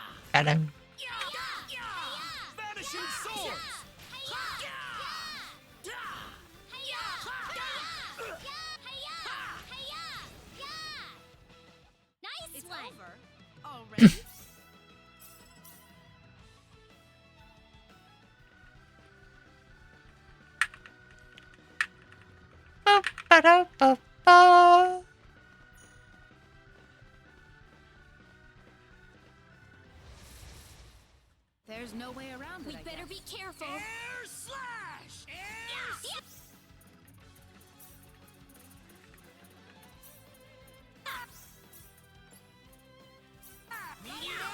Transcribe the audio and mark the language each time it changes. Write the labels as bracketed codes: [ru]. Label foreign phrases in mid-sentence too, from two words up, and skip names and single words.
[en] Got him. Vanishing swords! Nice It's one. over already. Ba-da-ba-ba. There's no way around We it. I better guess. be careful. Air slash! Air Meteor!